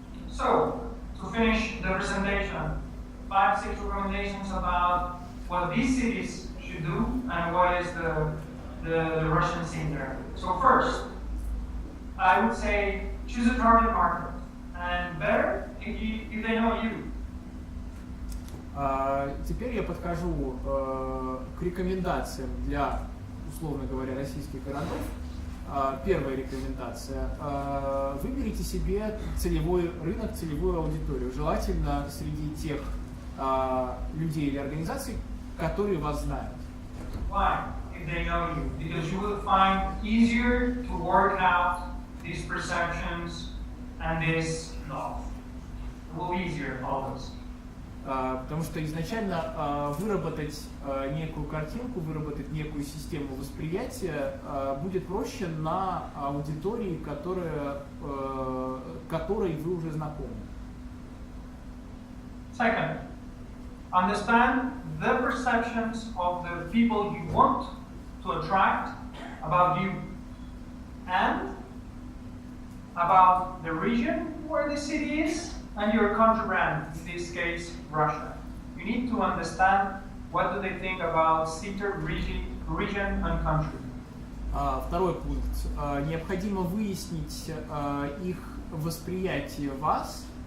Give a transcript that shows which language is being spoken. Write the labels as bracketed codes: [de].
[en] So, to finish the presentation, 5-6 recommendations about what these cities should do and what is the Russian scene there. So first, I would say choose a target market, and better if they know you. [ru] Теперь я подхожу к рекомендациям для, условно говоря, российских городов. Первая рекомендация. Выберите себе целевой рынок, целевую аудиторию. Желательно среди тех людей или организаций, которые вас знают. [en] Why? If they know you, because you will find easier to work out these perceptions and this love. It will be easier always. [ru] Потому что изначально выработать некую картинку, выработать некую систему восприятия будет проще на аудитории, которой вы уже знакомы. [en] Second, understand the perceptions of the people you want to attract about you and about the region where the city is and your country brand, in this case, Russia. You need to understand what do they think about city, region and country. [ru] Второй пункт. Необходимо выяснить их восприятие вас.